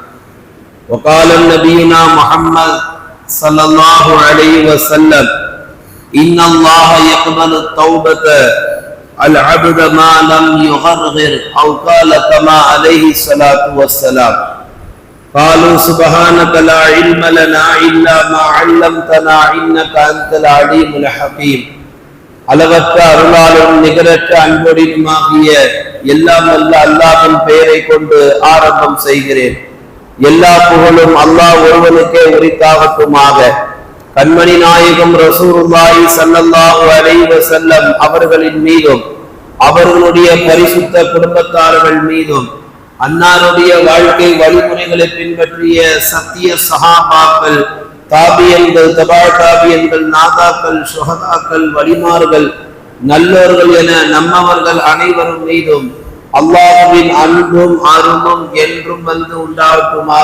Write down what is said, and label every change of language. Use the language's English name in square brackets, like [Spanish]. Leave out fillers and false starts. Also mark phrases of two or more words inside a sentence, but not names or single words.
[Arabic] وقال نبينا محمد صلى الله عليه وسلم: إن الله يقبل التوبة العبد ما لم يغرغر، أو قال كما عليه الصلاة والسلام. قالوا سبحانك لا علم لنا إلا ما علمتنا إنك أنت العليم الحكيم. [Tamil] அளவற்ற அருளாலும் நிகரற்ற அன்பொடியுமாகிய எல்லாம் வல்ல அல்லாஹ்வின் பெயரை கொண்டு ஆரம்பம் செய்கிறேன். எல்லா புகழும் அல்லாஹ் ஒருவனுக்கே உரித்தாகட்டுமாக. கண்மணி நாயகம் [Arabic] رسول الله صلى الله عليه وسلم [Tamil] அவர்களின் மீதும் அவர்களுடைய பரிசுத்த குடும்பத்தார்கள் மீதும் அன்னாருடைய வாழ்க்கை வழிமுறைகளை பின்பற்றிய சத்திய சஹாபாக்கள், தாபியன்கள், தபா தாபியன்கள், நாதாக்கள், சுஹதாக்கள், வலிமார்கள், நல்லோர்கள் என நம்மவர்கள் அனைவரும் மீதும் அல்லாஹ்வின் அன்பும் அருளும் என்றும் வந்து உண்டாகட்டுமாக.